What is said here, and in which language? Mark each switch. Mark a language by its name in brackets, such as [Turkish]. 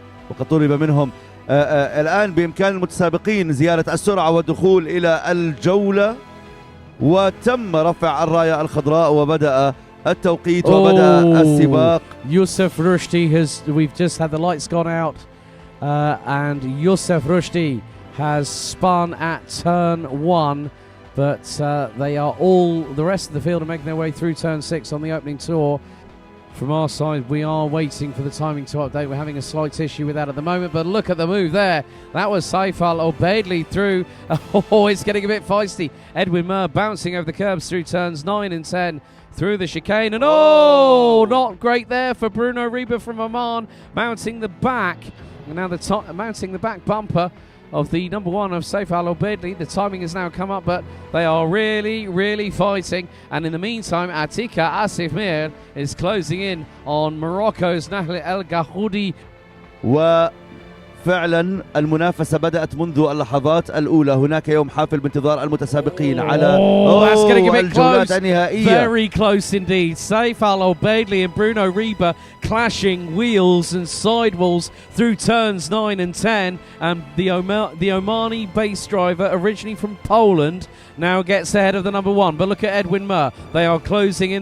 [Arabic] وقد طلب منهم الآن بإمكان المتسابقين زيادة السرعة والدخول إلى الجولة، وتم رفع الراية الخضراء وبدأ التوقيت وبدأ السباق. [English] Youssef Rushdi we've just had the lights gone out, and Youssef Rushdi has spun at turn 1, but the rest of the field are making their way through turn 6 on the opening tour. From our side, we are waiting for the timing to update. We're having a slight issue with that at the moment, but look at the move there. That was Saif Al-Obeidli through. Oh, it's getting a bit feisty. Edwin Murr bouncing over the curbs through turns 9 and 10 through the chicane. And oh, not great there for Bruno Reba from Oman, mounting the back. And now mounting the back bumper of the number 1 of Saif Al-Obeidli. The timing has now come up, but they are really fighting. And in the meantime, Atika Asif Mir is closing in on Morocco's Nahl El Gahoudi. [Arabic] فعلا المنافسة بدأت منذ اللحظات الأولى. هناك يوم حافل بانتظار المتسابقين على [English] that's getting a bit [Arabic] الجولات [English] close. [Arabic] النهائية. [English] Very close indeed. Saif Al-Obeidli and Bruno Reba clashing wheels and sidewalls through turns 9 and 10. And the Omani base driver, originally from Poland, now gets ahead of the number 1. But look at Edwin Murr. They are closing in.